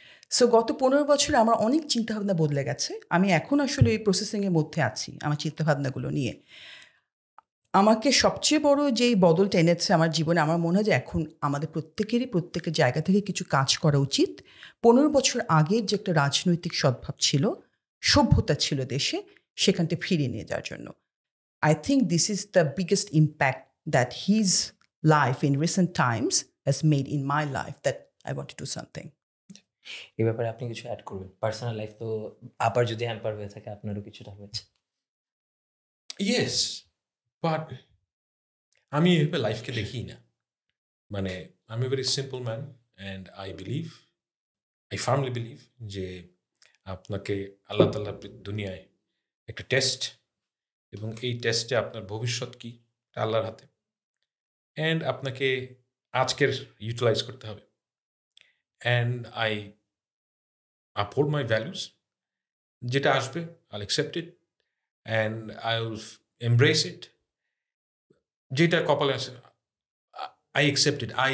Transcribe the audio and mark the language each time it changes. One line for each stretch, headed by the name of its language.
Bangla: So গত 15 বছরে আমার অনেক চিন্তাভাবনা বদলে গেছে। আমি এখন আসলে এই প্রসেসিংয়ের মধ্যে আছি আমার চিন্তাভাবনাগুলো নিয়ে। আমাকে সবচেয়ে বড় যেই বদলটা এনেছে আমার জীবনে, আমার মনে হয় যে এখন আমাদের প্রত্যেকের জায়গা থেকে কিছু কাজ করা উচিত। 15 বছর আগের যে একটা রাজনৈতিক সদ্ভাব ছিল, সভ্যতা ছিল দেশে, সেখানটা ফিরিয়ে নিয়ে যাওয়ার জন্য।
English: I think this is the biggest impact that his life in recent times has made in my life, that I want to do something.
Bangla: এই ব্যাপারে আপনি কিছু অ্যাড করবেন? পার্সোনাল লাইফ তো আবার যদি হ্যাম্পার হয়ে থাকে, আপনারও কিছুটা হয়েছে। ইয়েস, বাট আমি এভাবে লাইফকে দেখি না। মানে আমি
English: very simple man and I firmly believe
Bangla: যে আপনাকে আল্লাহ তাআলা দুনিয়ায় একটা টেস্ট, এবং এই টেস্টে আপনার ভবিষ্যৎ কি আল্লাহর হাতে, অ্যান্ড আপনাকে আজকের ইউটিলাইজ করতে হবে।
English: and I uphold my values,
Bangla: যেটা আসবে
English: I'll accept it and I'll embrace it.
Bangla: যেটা কপালে আছে
English: I accept it.